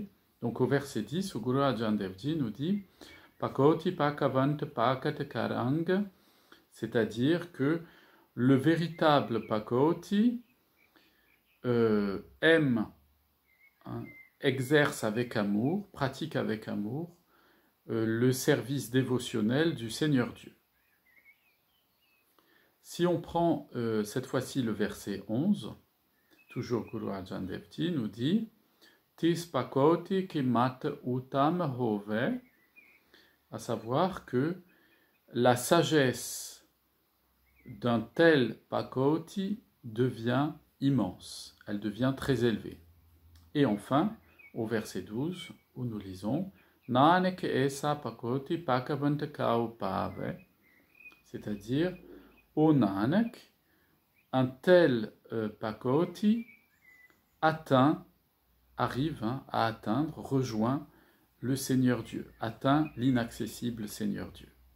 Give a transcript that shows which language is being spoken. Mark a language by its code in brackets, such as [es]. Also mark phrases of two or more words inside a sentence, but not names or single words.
[fr] Donc au verset 10, le Guru Arjan Dev Ji nous dit [pa] ਭਗਉਤੀ ਭਗਵੰਤ ਭਗਤਿ ਕਾ ਰੰਗੁ, [fr] c'est-à-dire que le véritable Pakoti aime, exerce avec amour, pratique avec amour le service dévotionnel du Seigneur Dieu. Si on prend cette fois-ci le verset 11, toujours Guru Arjan Dev Ji nous dit [pa] ਤਿਸੁ ਭਗਉਤੀ ਕੀ ਮਤਿ ਊਤਮ ਹੋਇ, [fr] à savoir que la sagesse d'un tel Pakoti devient immense, elle devient très élevée. Et enfin, au verset 12, où nous lisons [pa] ਨਾਨਕ ਐਸਾ ਭਗਉਤੀ ਭਗਵੰਤ ਕਉ ਪਾਵੈ, [fr] c'est-à-dire, ô Nanak, un tel pakoti arrive à atteindre, rejoint le Seigneur Dieu, atteint l'inaccessible Seigneur Dieu.